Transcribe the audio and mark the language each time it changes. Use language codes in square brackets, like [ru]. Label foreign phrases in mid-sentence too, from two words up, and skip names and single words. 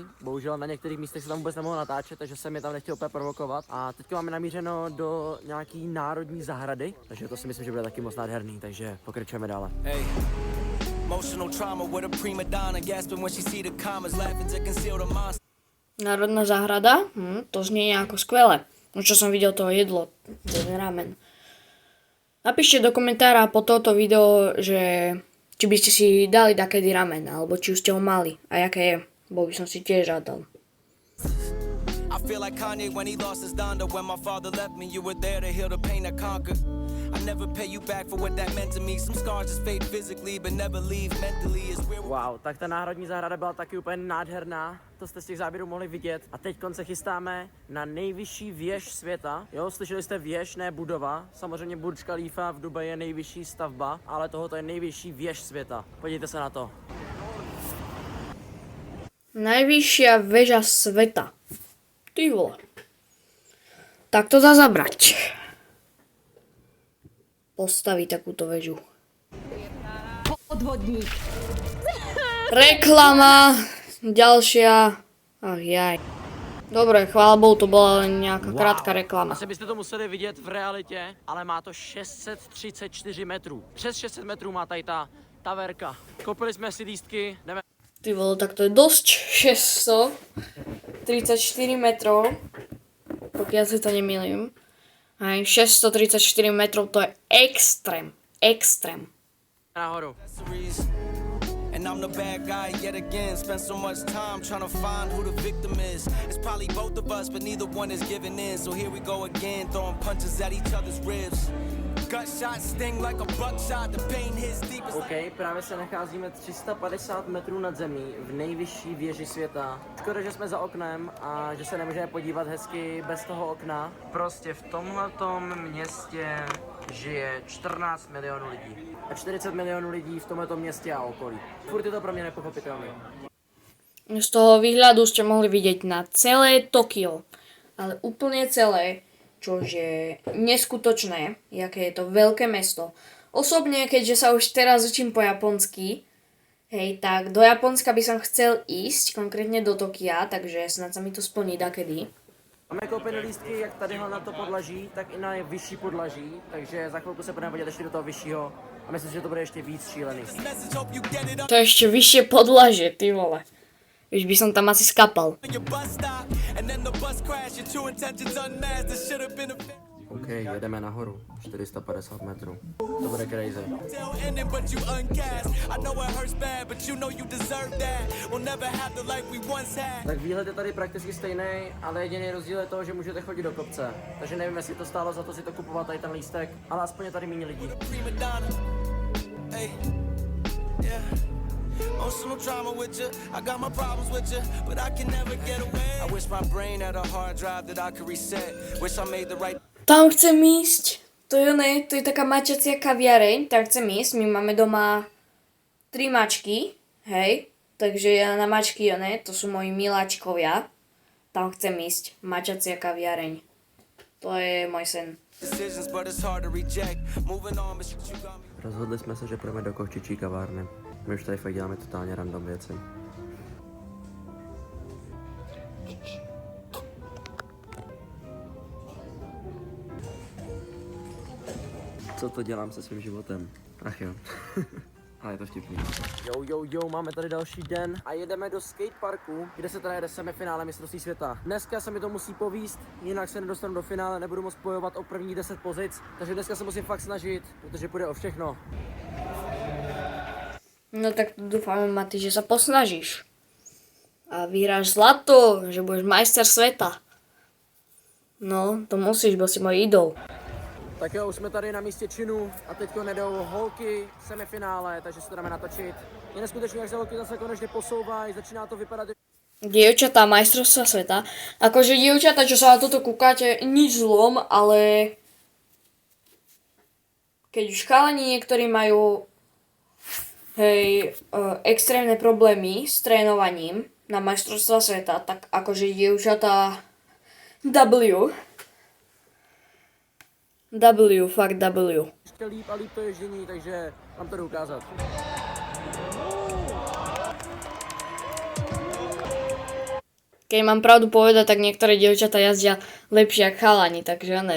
[cs] Bohužel na některých místech se tam vůbec nemohlo natáčet, takže jsem je tam nechtěl úplně provokovat. A teď máme namířeno do nějaký národní zahrady, takže to si myslím, že bude taky moc nádherný, takže pokračujeme dále. [en] Hey. Emotional trauma with a prima donna gasping when she see the commas laughing to conceal the monster. [sk] Národná záhrada, to znie ako skvelé. No čo som videl, to jedlo, ten ramen. Napíšte do komentára po toto video, že či by ste si dali takedy ramen, alebo či už ste ho mali a jaké je, bo by som si tiež rád dal. [en] I feel like Kanye when he lost his Donda. When my father left me, you were there to heal the pain I conquered. I never pay you back for what that meant to me. Some scars just fade physically, but never leave mentally. Is where [cs] Wow, tak ta národní zahrada byla taky úplně nádherná. To jste z těch záběrů mohli vidět. A teď se chystáme na nejvyšší věž světa. Jo, slyšeli jste věž, ne budova. Samozřejmě Burj Khalifa v Dubaji je nejvyšší stavba, ale tohoto je nejvyšší věž světa. Podívejte se na to. [sk] Najvyššia väža sveta. Ty vole. Tak to dá zabrať. Postaví takúto väžu. Podvodník. Reklama. Ďalšia. Ach jaj. Dobre, chvála Bohu, to bola len nejaká krátka reklama. [cs] Asi byste to museli vidět v realitě, ale má to 634 metrů. Přes 600 metrů má tady ta taverka. Koupili jsme si lístky, jdeme. [sk] Ty vole, tak to je dosť. 634 metrov. Pokiaľ si to nemýlim. Aj 634 metrov, to je extrém. Extrém. [cs] Nahoru. [en] And I'm the bad guy yet again. Spent so much time trying to find who the victim is. It's probably both of us, but neither one is giving in. So here we go again, throwing punches at each other's ribs. Gunshots sting like a buckshot. The pain hits deep as [cs] OK, právě se nacházíme 350 metrů nad zemí v nejvyšší věži světa. Škoda, že jsme za oknem a že se nemůžeme podívat hezky bez toho okna. Prostě v tomhletom městě žije 14 milionů lidí. A 40 milionů lidí v tomhletom městě a okolí. Furt je to pro mě nepochopitelné. [sk] Z toho výhľadu ste mohli vidieť na celé Tokio. Ale úplne celé, čo je neskutočné, jaké je to veľké mesto. Osobne, keďže sa už teraz učím po japonsky, hej, tak do Japonska by som chcel ísť, konkrétne do Tokia, takže snad sa mi to splní dakedy. [cs] Máme koupené lístky jak tadyhle na to podlaží, tak i na vyšší podlaží, takže za chvilku se budeme podívat ještě do toho vyššího a myslím, že to bude ještě víc šílený. [sk] To je ešte vyššie podlažie, ty vole. Už by som tam asi skapal. [cs] OK, jedeme nahoru, 450 metrů. To bude crazy. Tak výhled je tady prakticky stejný, ale jediný rozdíl je to, že můžete chodit do kopce. Takže nevím, jestli to stálo za to si to kupovat tady ten lístek, ale aspoň je tady méně lidí. [en] Emotional trauma with you, I got my problems with you, but I can never get away. I wish my brain had a hard drive that I could reset. Wish I made the right. [sk] Tam chcem ísť. To je taká mačacia kaviareň, tam chcem ísť. My máme doma 3 mačky, hej. Takže ja na mačky, to sú moji miláčkovia. Tam chcem ísť. Mačacia kaviareň. To je môj sen. [en] Decisions, but it's hard to reject. Moving on, but you got me. [cs] Rozhodli jsme se, že půjdeme do kovčičí kavárny. My už tady fakt děláme totálně random věci. Co to dělám se svým životem? Ach jo. Ale je to vtipný. Jo, máme tady další den a jedeme do skateparku, kde se teda jede semifinále mistrovství světa. Dneska se mi to musí povíst, jinak se nedostanu do finále, nebudu moc bojovat o první 10 pozic, takže dneska se musím fakt snažit, protože půjde o všechno. [sk] No tak dúfam, Mati, že sa posnažíš. A vyhráš zlato, že budeš majster sveta. No, to musíš, bo si môj idol. [cs] Tak jo, už jsme tady na místě činu a teďko nedou holky v semifinále, takže se to dáme natočit. Je neskutečné, jak se holky zase konečně posouvají, začíná to vypadat. [sk] Dievčatá majstrovstva sveta. Akože dievčatá, čo sa na toto kúkate, nič zlom, ale keď už chalani niektorí majú extrémne problémy s trénovaním na majstrovstva sveta, tak akože dievčatá fakt W. [cs] Ještě líp a líp to ježdění, takže vám to jdu ukázat. [sk] Keď mám pravdu povedať, tak niektoré dievčatá jazdia lepšie ako chalani, takže ne.